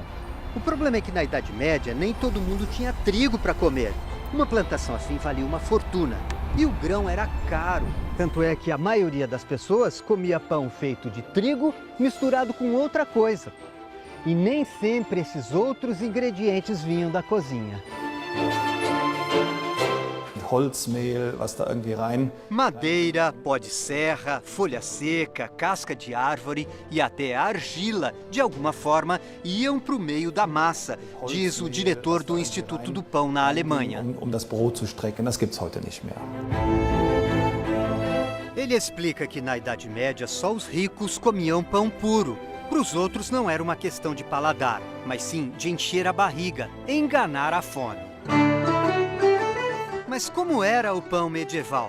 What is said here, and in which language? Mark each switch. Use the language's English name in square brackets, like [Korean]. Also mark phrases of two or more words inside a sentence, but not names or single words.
[Portuguese] O problema é que na Idade Média nem todo mundo tinha trigo para comer. Uma plantação assim valia uma fortuna. E o grão era caro. Tanto é que a maioria das pessoas comia pão feito de trigo misturado com outra coisa. E nem sempre esses outros ingredientes vinham da cozinha. [German] Holzmehl, was da irgendwie rein. [Portuguese] Madeira, pó de serra, folha seca, casca de árvore e até argila, de alguma forma, iam para o meio da massa, diz o diretor do Instituto do Pão na Alemanha. [German] Um das Brot zu strecken, das gibt's heute nicht mehr. [Portuguese] Ele explica que na Idade Média só os ricos comiam pão puro. Para os outros não era uma questão de paladar, mas sim de encher a barriga, enganar a fome. Mas como era o pão medieval?